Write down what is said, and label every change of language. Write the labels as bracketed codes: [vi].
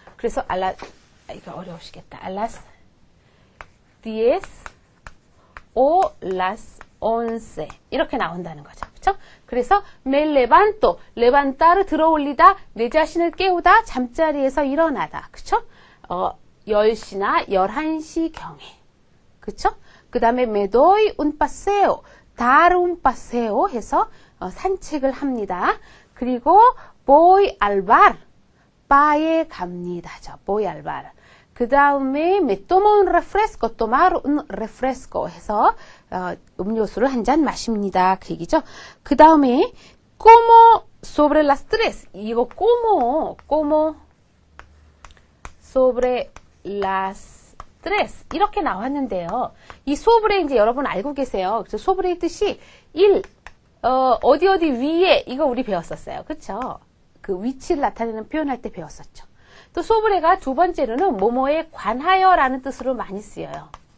[ko] 그래서 이거 어려우시겠다. [es] a las 10 o las 11 [ko] 이렇게 나온다는 거죠. 그쵸? 그래서 [es] me levanto, [ko] levantar을 들어올리다, 내 자신을 깨우다, 잠자리에서 일어나다. 그쵸? 10시나 11시 경에. 그쵸? 그 다음에 [es] me doy un paseo, dar un paseo [ko] 해서 산책을 합니다. 그리고 [es] voy al bar, [ko] 바에 갑니다죠. voy al bar. 그 다음에 [es] me tomo un refresco, tomar un refresco [ko] 해서 음료수를 한 잔 마십니다. 그 얘기죠. 그 다음에 [es] como sobre las 3 [ko] 이거 como sobre las 3 이렇게 나왔는데요. 이 sobre 이제 여러분 알고 계세요. 그래서 sobre의 뜻이 어디 위에 이거 우리 배웠었어요. 그쵸? 그 위치를 나타내는 표현할 때 배웠었죠. 또 소브레가 두 번째로는 뭐뭐에 관하여라는 뜻으로 많이 쓰여요.